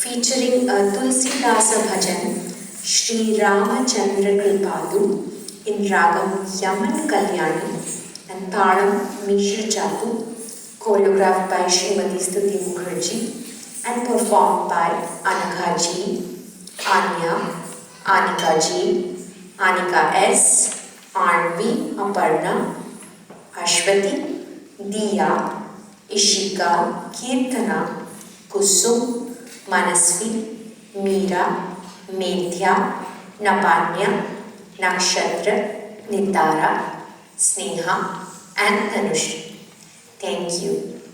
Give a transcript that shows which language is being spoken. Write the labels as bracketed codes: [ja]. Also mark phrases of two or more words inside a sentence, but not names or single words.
[en] featuring a Tulsidasa bhajan, Sri Ramachandra Kripalu in Ragam Yaman Kalyani and Taram Mishra Chatu, choreographed by Srimati Stuti Mukherjee and performed by Anagha Ji, Anya, Anika Ji, Anika S, Arnvi, Aparna, Ashwati, Diya, Ishika, Kirtana, Kusum, Manasvi, Meera, Medhya, Napanya, Nakshatra, Nitara, Sneha and Tanushri. Thank you.